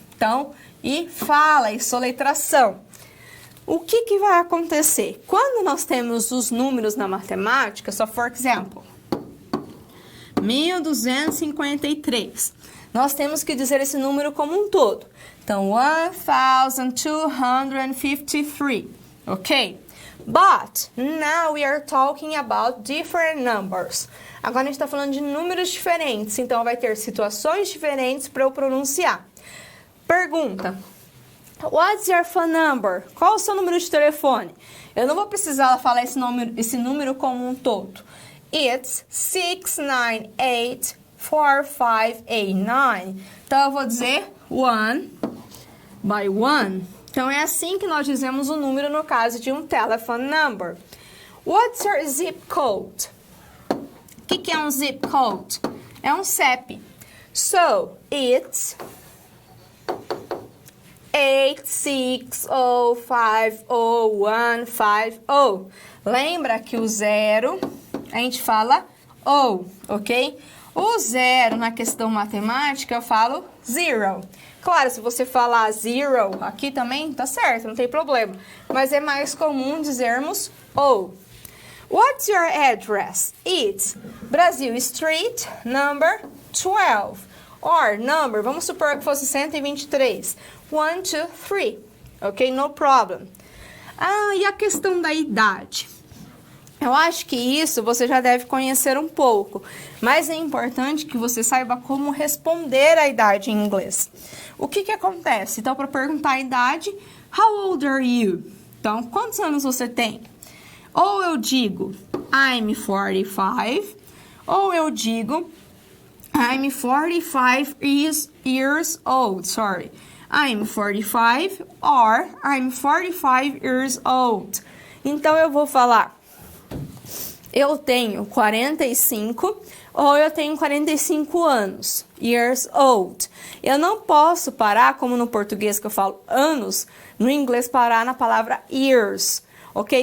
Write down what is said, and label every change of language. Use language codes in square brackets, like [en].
[pt] Então, e fala, e soletração. O que vai acontecer? Quando nós temos os números na matemática, só [en] for example, [pt] 1253, nós temos que dizer esse número como um todo. Então, 1253, ok? [en] But, now we are talking about different numbers. [pt] Agora a gente está falando de números diferentes, então vai ter situações diferentes para eu pronunciar. Pergunta. [en] What's your phone number? [pt] Qual o seu número de telefone? Eu não vou precisar falar esse número como um todo. [en] It's 6984589. [pt] Então, eu vou dizer [en] one by one. [pt] Então, é assim que nós dizemos o número no caso de um telephone number. [en] What's your zip code? [pt] O que é um zip code? É um CEP. [en] So, it's 8605050. [pt] Lembra que o 0 a gente fala O, ok? O 0 na questão matemática eu falo 0. Claro, se você falar 0 aqui também, tá certo, não tem problema. Mas é mais comum dizermos O. [en] What's your address? It's Brasil Street, number 12. Or number, [pt] vamos supor que fosse 123. 1, 2, 3. Ok? [en] No problem. [pt] Ah, e a questão da idade? Eu acho que isso você já deve conhecer um pouco, mas é importante que você saiba como responder a idade em inglês. O que acontece? Então, para perguntar a idade, [en] how old are you? [pt] Então, quantos anos você tem? Ou eu digo, [en] I'm 45, [pt] ou eu digo, [en] I'm 45 years old, sorry. I'm 45 or I'm 45 years old. [pt] Então, eu vou falar, eu tenho 45 ou eu tenho 45 anos, [en] years old. [pt] Eu não posso parar, como no português que eu falo anos, no inglês parar na palavra years. Ok?